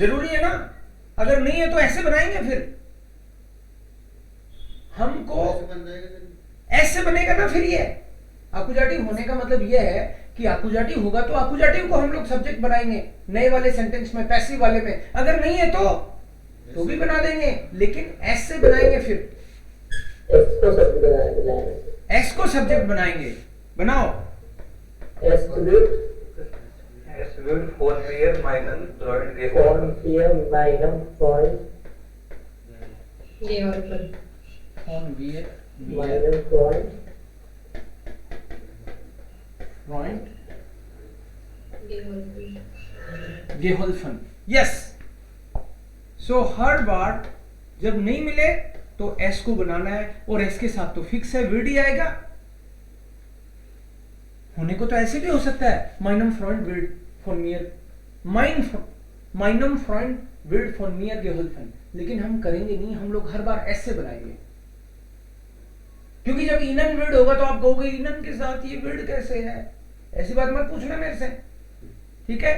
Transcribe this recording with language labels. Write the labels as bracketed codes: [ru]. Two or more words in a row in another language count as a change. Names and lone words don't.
[hi] जरूरी है ना, अगर नहीं है तो ऐसे बनाएंगे, फिर हमको ऐसे बनेगा ना, फिर ये एक्यूजेटिव होने का मतलब ये है कि एक्यूजेटिव होगा तो एक्यूजेटिव को हम लोग सब्जेक्ट बनाएंगे नए वाले सेंटेंस में, पैसिव वाले में। अगर नहीं है तो भी बना देंगे, लेकिन एस से बनाएंगे, फिर S को सब्जेक्ट बनाएंगे। एस को सब्जेक्ट बनाएंगे। बनाओ [de] S wird Es wird von mir meinen Freund von geholfen। mir meinem Freund, Geholfen। on wir meinem Freund, Freund Geholfen। geholfen। [en] Yes, so [hi] हर बार जब नहीं मिले तो एस को बनाना है, और एस के साथ तो फिक्स है, विड ही आएगा। होने को तो ऐसे भी हो सकता है, [de] Meinem Freund wird von mir, meinem Freund wird von mir geholfen, [hi] लेकिन हम करेंगे नहीं, हम लोग हर बार एस से बनाएंगे, क्योंकि जब [de] Ihnen wird [hi] होगा तो आप कहोगे इनन के साथ ये विड कैसे है, ऐसी बात मत पूछना मेरे से, ठीक है?